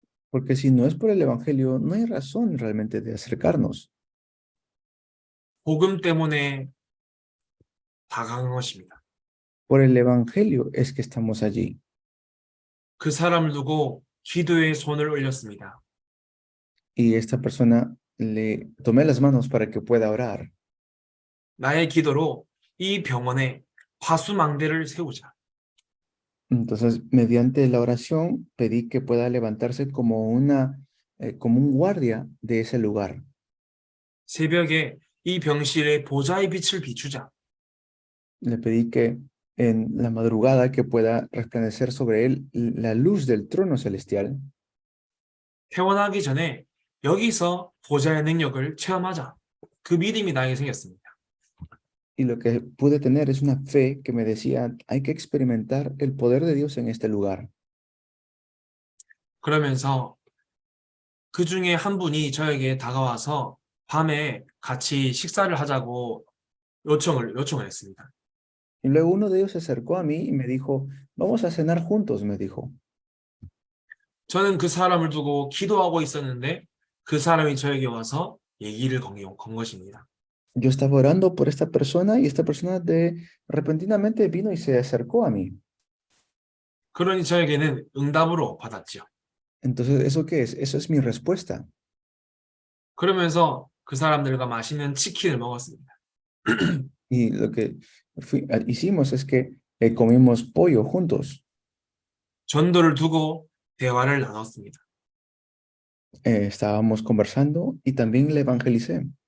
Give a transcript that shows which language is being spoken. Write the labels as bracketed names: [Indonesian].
[Spanish] porque si no es por el Evangelio, no hay razón realmente de acercarnos. [Korean] 복음 때문에 다가간 것입니다. [Spanish] Por el Evangelio es que estamos allí. [Korean] 그 사람을 두고 기도에 손을 올렸습니다. [Spanish] Y esta persona le tomé las manos para que pueda orar. [Korean] 나의 기도로 이 병원에 파수망대를 세우자. [Spanish] Entonces, mediante la oración, pedí que pueda levantarse como como un guardia de ese lugar. [Korean] 새벽에 이 병실에 보좌의 빛을 비추자. [Spanish] Le pedí que en la madrugada que pueda resplandecer sobre él la luz del trono celestial. [Korean] 퇴원하기 전에 여기서 보좌의 능력을 체험하자. 그 믿음이 나에게 생겼습니다. [Spanish] Y lo que pude tener es una fe que me decía, hay que experimentar el poder de Dios en este lugar. [Korean] 그러면서 그 중에 한 분이 저에게 다가와서 밤에 같이 식사를 하자고 요청을 했습니다. [Spanish] Y luego uno de ellos se acercó a mí y me dijo, vamos a cenar juntos, me dijo. [Korean] 저는 그 사람을 두고 기도하고 있었는데 그 사람이 저에게 와서 얘기를 건 것입니다. [Spanish] Yo estaba orando por esta persona y esta persona repentinamente vino y se acercó a mí. [Korean] 그러니 저에게는 응답으로 받았죠. [Spanish] Entonces, ¿eso qué es? Eso es mi respuesta. [Korean] 그러면서 그 사람들과 맛있는 치킨을 먹었습니다. [Spanish] Y lo que hicimos es que comimos pollo juntos. [Korean] 전도를 두고 대화를 나눴습니다. [Spanish] Estábamos conversando y también le evangelicé.